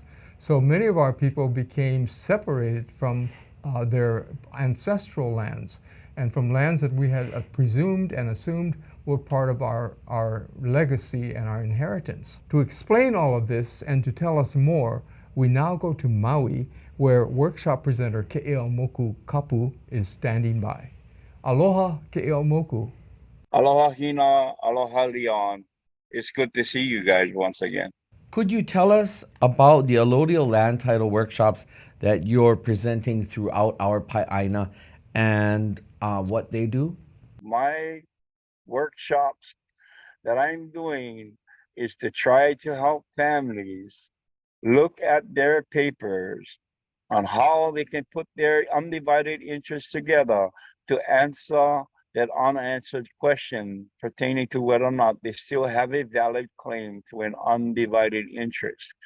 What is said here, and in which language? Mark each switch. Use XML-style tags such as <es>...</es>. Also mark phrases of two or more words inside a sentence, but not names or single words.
<en>So many of our people became separated from their ancestral lands and from lands that we had presumed and assumed were part of our legacy and our inheritance. To explain all of this and to tell us more, we now go to Maui, where workshop presenter Ke'eaumoku Kapu is standing by. Aloha, Ke'eaumoku. Aloha Hina, aloha Leon. It's good to see you guys once again. Could you tell us about the allodial land title workshops that you're presenting throughout our Pai'aina and what they do? My workshops that I'm doing is to try to help families look at their papers on how they can put their undivided interests together to answer that unanswered question pertaining to whether or not they still have a valid claim to an undivided interest.</en>